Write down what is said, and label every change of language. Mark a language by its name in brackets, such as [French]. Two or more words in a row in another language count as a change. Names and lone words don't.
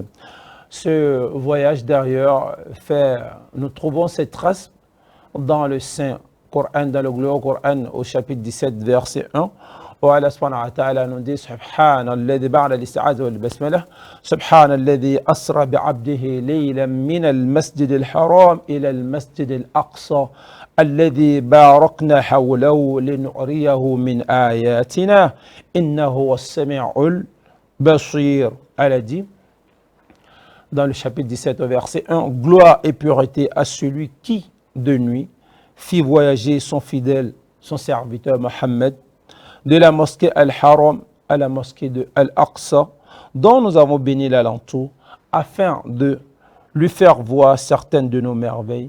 [French] Ce voyage d'ailleurs nous trouvons ces traces dans le Saint Coran, dans le glorieux Coran au chapitre 17 verset 1 où Allah [Arabic] سبحانه وتعالى [French] nous dit [Arabic] سبحان الذي بعد الاستعاذة والبسملة سبحان الذي أسرى بعبده ليلا من المسجد الحرام إلى المسجد الأقصى الذي باركنا حوله لنريه من آياتنا إنه السميع البصير. [French] Allah dit dans le chapitre 17 verset 1, gloire et pureté à celui qui de nuit fit voyager son fidèle, son serviteur Mohammed de la mosquée Al-Haram à la mosquée de Al-Aqsa, dont nous avons béni l'alentour, afin de lui faire voir certaines de nos merveilles.